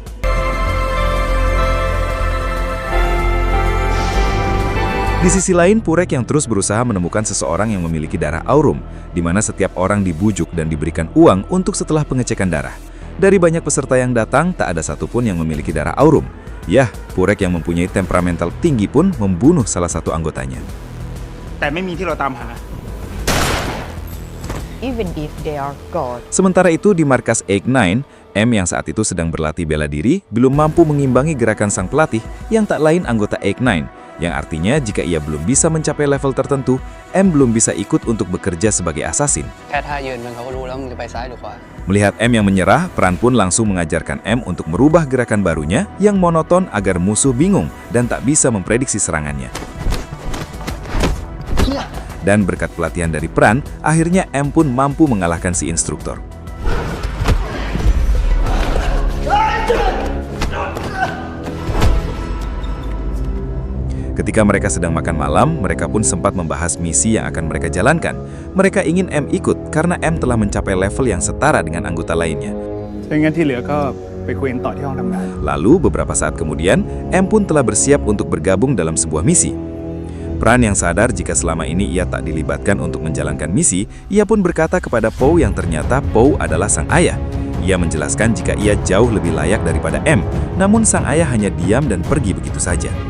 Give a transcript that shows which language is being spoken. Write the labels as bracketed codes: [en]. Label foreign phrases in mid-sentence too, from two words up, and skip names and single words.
[id] Di sisi lain, Purek yang terus berusaha menemukan seseorang yang memiliki darah aurum, di mana setiap orang dibujuk dan diberikan uang untuk setelah pengecekan darah. Dari banyak peserta yang datang, tak ada satupun yang memiliki darah aurum. Yah, Purek yang mempunyai temperamental tinggi pun membunuh salah satu anggotanya. [th] แต่ไม่มีที่เราตามหา [en] Even if they are God. [id] Sementara itu di markas Egg Nine, M yang saat itu sedang berlatih bela diri belum mampu mengimbangi gerakan sang pelatih yang tak lain anggota Egg Nine, yang artinya jika ia belum bisa mencapai level tertentu, M belum bisa ikut untuk bekerja sebagai assassin. [th] แค่ท่ายืนมันเขาก็รู้แล้วมึงจะไปซ้ายหรือขวา [id] Melihat M yang menyerah, Pran pun langsung mengajarkan M untuk merubah gerakan barunya yang monoton agar musuh bingung dan tak bisa memprediksi serangannya. Dan berkat pelatihan dari Pran, akhirnya M pun mampu mengalahkan si instruktur. Ketika mereka sedang makan malam, mereka pun sempat membahas misi yang akan mereka jalankan. Mereka ingin M ikut karena M telah mencapai level yang setara dengan anggota lainnya. [th] ดังนั้นที่เหลือก็ไปคุยกันต่อที่ห้องทำงาน [id] Lalu beberapa saat kemudian, M pun telah bersiap untuk bergabung dalam sebuah misi. Pran yang sadar jika selama ini ia tak dilibatkan untuk menjalankan misi, ia pun berkata kepada Po yang ternyata Po adalah sang ayah. Ia menjelaskan jika ia jauh lebih layak daripada M, namun sang ayah hanya diam dan pergi begitu saja.